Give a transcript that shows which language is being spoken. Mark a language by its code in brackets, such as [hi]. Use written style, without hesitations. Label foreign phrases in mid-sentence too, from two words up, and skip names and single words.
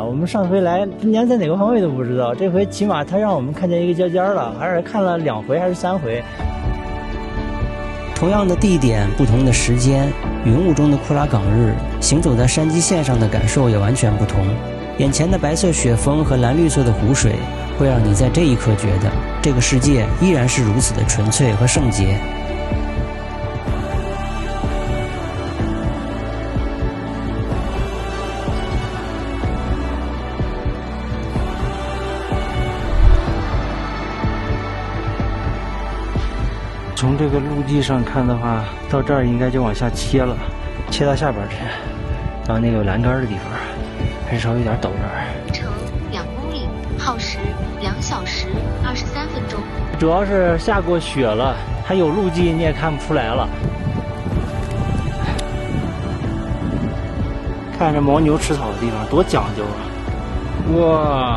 [zh] 我們上回來連在哪個方位都不知道，這回起碼他讓我們看見一個尖尖了，而且看了2回還是3回。同樣的地點，不同的時間，雲霧中的酷拉港日，行走在山脊線上的感受也完全不同。眼前的白色雪峰和藍綠色的湖水，會讓你在這一刻覺得，這個世界依然是如此的純粹和聖潔。從這個陸地上看的話，到這兒應該就往下切了，切到下邊去，然後那個有欄杆的地方，還是稍微有點陡這兒。程2公里，耗時2小時23分鐘。主要是下過雪了，還有路跡你也看不出來了。看着牦牛吃草的地方多講究啊！